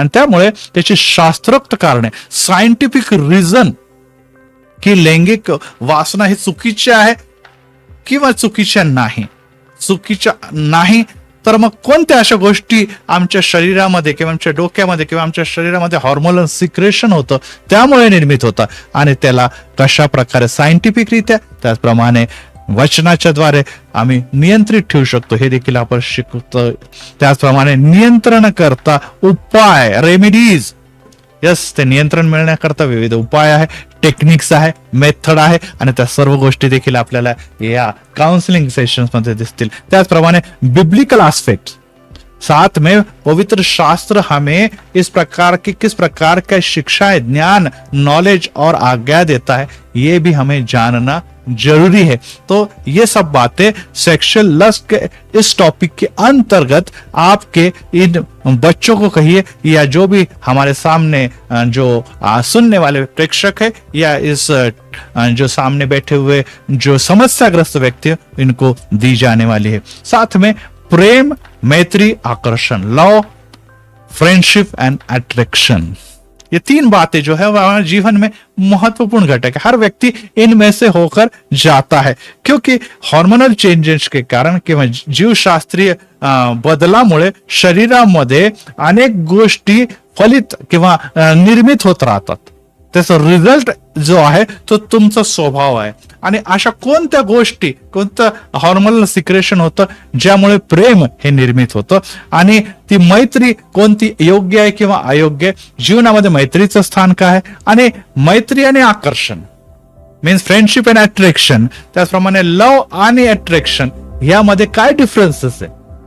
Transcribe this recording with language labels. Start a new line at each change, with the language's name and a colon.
Marathi: आणि त्यामुळे त्याची शास्त्रोक्त कारणे, सायंटिफिक रिझन की लैंगिक वासना ही चुकीची आहे किंवा चुकीच्या नाही, चुकीच्या नाही तर मग कोणत्या अशा गोष्टी आमच्या शरीरामध्ये किंवा आमच्या डोक्यामध्ये किंवा आमच्या शरीरामध्ये हार्मोनल सिक्रेशन होतं त्यामुळे निर्मित होतं, आणि त्याला कशा प्रकारे सायंटिफिकरित्या, त्याचप्रमाणे वचनाच्या द्वारे आम्ही नियंत्रित ठेवू शकतो हे देखील आपण शिकतो। त्याचप्रमाणे नियंत्रण करता उपाय, रेमेडीज, यस, ते नियंत्रण मिळण्याकरता विविध उपाय आहे, टेक्निक्स आहे, मेथड आहे, आणि त्या सर्व गोष्टी देखील आपल्याला या काउंसलिंग सेशन्स मध्ये दिसतील।
Hindi: त्याचप्रमाणे बिब्लिकल एस्पेक्ट, साथ में पवित्र शास्त्र हमें इस प्रकार की किस प्रकार का शिक्षा, ज्ञान, नॉलेज और आज्ञा देता है, ये भी हमें जानना जरूरी है। तो ये सब बातें सेक्सुअल लस्ट के इस टॉपिक के अंतर्गत आपके इन बच्चों को कहिए, या जो भी हमारे सामने जो सुनने वाले प्रेक्षक है, या इस जो सामने बैठे हुए जो समस्याग्रस्त व्यक्ति, इनको दी जाने वाली है। साथ में प्रेम, मैत्री, आकर्षण, लव, फ्रेंडशिप एंड अट्रैक्शन, ये तीन बातें जो है वो हमारे जीवन में महत्वपूर्ण घटक है। हर व्यक्ति इनमें से होकर जाता है, क्योंकि हार्मोनल चेंजेस के कारण
Marathi: किंवा जीवशास्त्रीय बदलामुळे शरीरामध्ये अनेक गोष्टी फलित किंवा निर्मित होत राहतात। त्याचा रिझल्ट जो आहे तो तुमचा स्वभाव आहे, आणि अशा कोणत्या गोष्टी, कोणतं हार्मोनल सिक्रेशन होतं ज्यामुळे प्रेम हे निर्मित होतं, आणि ती मैत्री कोणती योग्य आहे किंवा अयोग्य, जीवनामध्ये मैत्रीचं स्थान काय आहे, आणि मैत्री आणि आकर्षण मीन्स फ्रेंडशिप अँड अट्रॅक्शन, त्याचप्रमाणे लव आणि अट्रॅक्शन यामध्ये काय डिफरन्सेस आहे,